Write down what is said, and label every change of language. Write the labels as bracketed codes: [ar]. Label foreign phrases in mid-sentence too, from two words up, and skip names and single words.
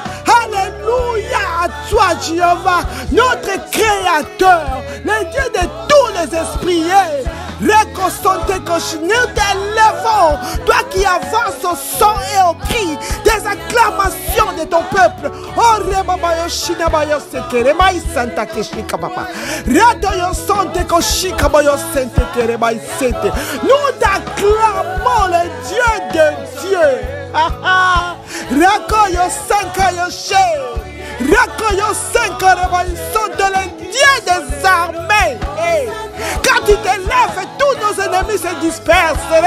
[fr] Alléluia à toi, Jéhovah, notre Créateur, le Dieu de tous les esprits. Nous t'élevons, toi qui avances au son et au cri des acclamations de ton peuple. Oh, Rebabayoshina Bayoseke, Remaï Santa Keshika Papa. Radoyo Sante Koshika Bayosente Keremaï Sete. Nous t'acclamons le Dieu de Dieu. Rakoyo Sanka Yoshe. Rakoyo Sanka Rebaï Sante, le Dieu des armées. Quand tu te lèves, tous nos ennemis se dispersent.